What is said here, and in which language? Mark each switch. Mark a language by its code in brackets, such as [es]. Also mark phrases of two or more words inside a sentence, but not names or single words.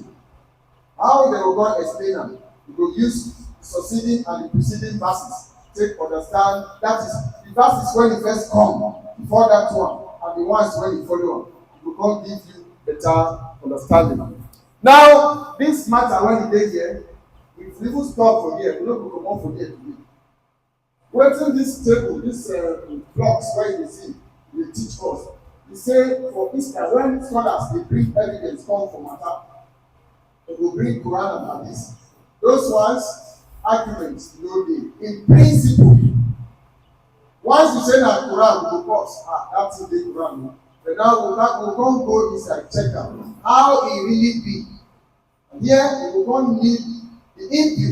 [pcm] How they will go explain am? You go use succeeding and the preceding verses. Take understand that is the verses when it first come before that one, and the ones when you follow on. It will come give you better understanding. Now, this matter when you dey here, we even stop for here. We no go comot for here today. Wetin this table, this blocks wey you dey see, dey teach us. He say for instance, when scholars dey bring evidence come for matter, they go bring Quran and Hadith. Those ones, arguments no dey. In principle, once you say na Quran, we go pause. That thing dey Quran. But now we come go inside, check am how e really be. And here we go come need the input.